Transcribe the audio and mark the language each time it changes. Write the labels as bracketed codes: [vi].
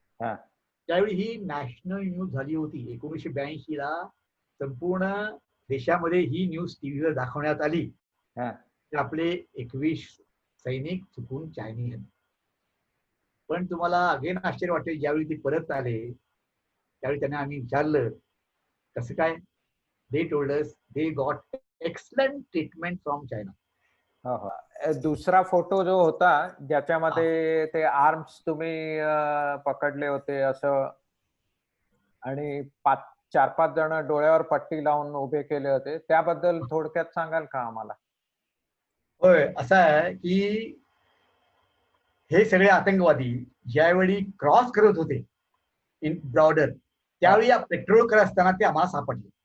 [mr] त्यावेळी ही national news झाली होती. 1982 ला संपूर्ण देशामध्ये ही न्यूज टीव्हीवर दाखवण्यात आली की आपले 21 सैनिक चुकून चायनी आहेत. पण तुम्हाला अगेन आश्चर्य वाटेल, ज्यावेळी ते परत आले त्यावेळी त्यांना आम्ही विचारलं कसं काय. [en] They told us they got excellent treatment from China. [mr] दुसरा फोटो जो होता ज्याच्यामध्ये ते आर्म्स तुम्ही पकडले होते असं, आणि 4-5 जण डोळ्यावर पट्टी लावून उभे केले होते, त्याबद्दल थोडक्यात सांगाल का आम्हाला? होय, असं आहे की हे सगळे आतंकवादी ज्यावेळी क्रॉस करत होते इन बॉर्डर, त्यावेळी पेट्रोल करत असताना ते आम्हाला सापडले.